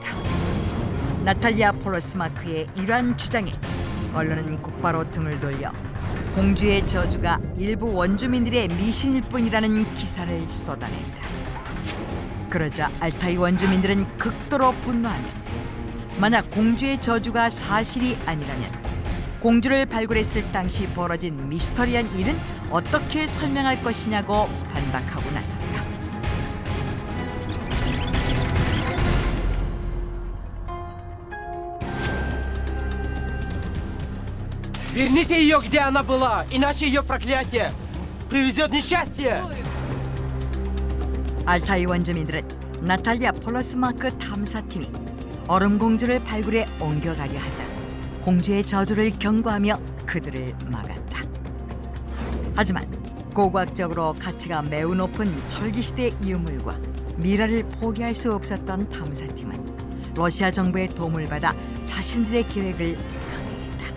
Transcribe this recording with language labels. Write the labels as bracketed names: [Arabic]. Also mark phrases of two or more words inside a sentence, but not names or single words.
[Korean] 나탈리아 폴로스마크의 이러한 주장에 언론은 곧바로 등을 돌려 공주의 저주가 일부 원주민들의 미신일 뿐이라는 기사를 쏟아냈다. 그러자 알타이 원주민들은 극도로 분노하며 만약 공주의 저주가 사실이 아니라면 공주를 발굴했을 당시 벌어진 미스터리한 일은 어떻게 설명할 것이냐고 반박하고 나섰다. [Russian] Верните ее, где она была, иначе ее проклятие привезет несчастье! [Korean] 알타이 원주민들은 나탈리아 폴로스마크 탐사팀이 얼음공주를 발굴해 옮겨가려 하자 공주의 저주를 경고하며 그들을 막았다. 하지만 고고학적으로 가치가 매우 높은 철기시대 유물과 미라를 포기할 수 없었던 탐사팀은 러시아 정부의 도움을 받아 자신들의 계획을 강행했다.